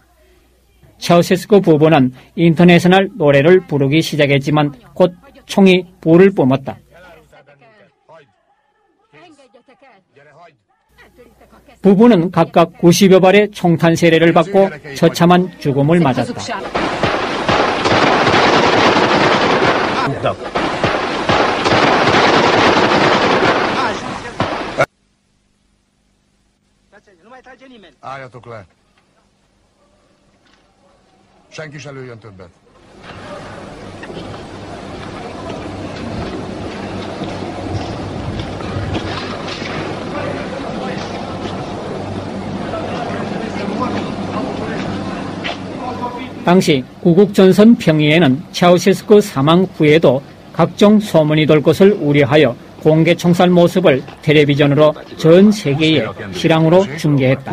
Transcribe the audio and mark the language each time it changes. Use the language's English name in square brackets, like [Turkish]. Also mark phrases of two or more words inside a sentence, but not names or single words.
[Korean] 차우셰스쿠 부부는 인터내셔널 노래를 부르기 시작했지만 곧 총이 불을 뿜었다. 부부는 각각 90여 발의 총탄 세례를 받고 처참한 죽음을 맞았다. [Hungarian] Álljatok le! Senki se lőjön többet. [Korean] 당시 구국전선 평의에는 차우셰스쿠 사망 후에도 각종 소문이 돌 것을 우려하여 공개 총살 모습을 텔레비전으로 전 세계에 실황으로 중계했다.